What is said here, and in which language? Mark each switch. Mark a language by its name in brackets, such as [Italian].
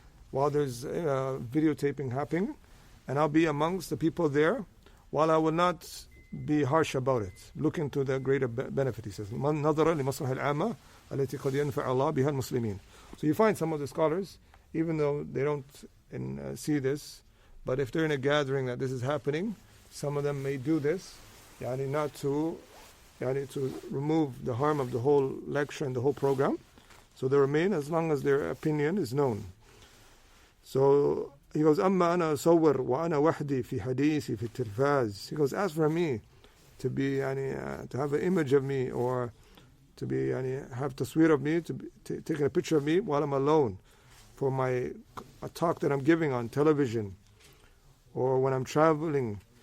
[English] While there's videotaping happening, and I'll be amongst the people there, while I will not be harsh about it, looking to the greater benefit, he says. [Arabic] من نظر لمصلحة العامة التي قد ينفع الله بها المسلمين. [English] So you find some of the scholars, even though they don't see this, but if they're in a gathering that this is happening, some of them may do this, not to remove the harm of the whole lecture and the whole program. So they remain as long as their opinion is known. So he goes, [Arabic] أما أنا أصور وأنا وحدي في حديثي في التلفاز. [English] He goes, as for me, to be to have an image of me, or to be have tasweer of me, to be taking a picture of me while I'm alone, for a talk that I'm giving on television, or when I'm traveling.